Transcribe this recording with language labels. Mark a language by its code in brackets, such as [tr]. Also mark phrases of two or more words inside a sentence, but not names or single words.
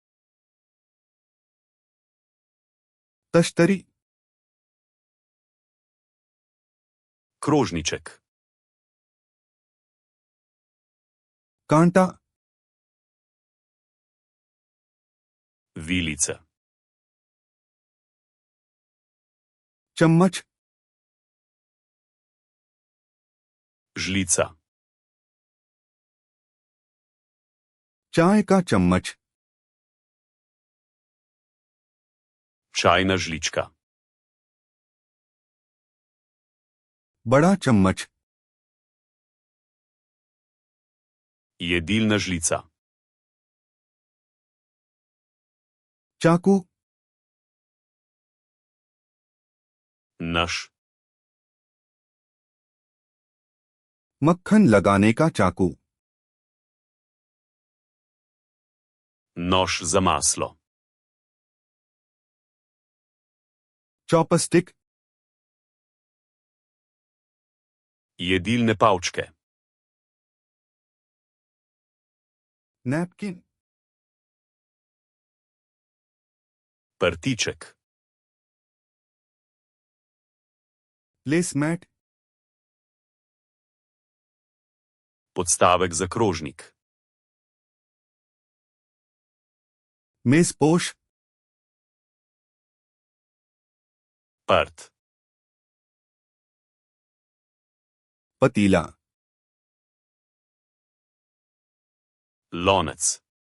[hi] तश्तरी, [sl] krožniček, [hi] कांटा, [sl] vilice, [hi] चम्मच, [sl] žlica, [hi] चाय का चम्मच, [sl] čajna žlička, [hi] बड़ा चम्मच, [sl] jedilna žlica, [hi] चाकू, [sl] nož, [hi] मक्खन लगाने का चाकू, [sl] nož za maslo, [hi] चॉपस्टिक, [sl] jedilne palčke, [hi] नैपकिन, [sl] prtiček, [hi] प्लेसमैट, [sl] podstavek za krožnik, [hi] मेज़पोश, [sl] prt, [hi] पतीला, [sl] lonec,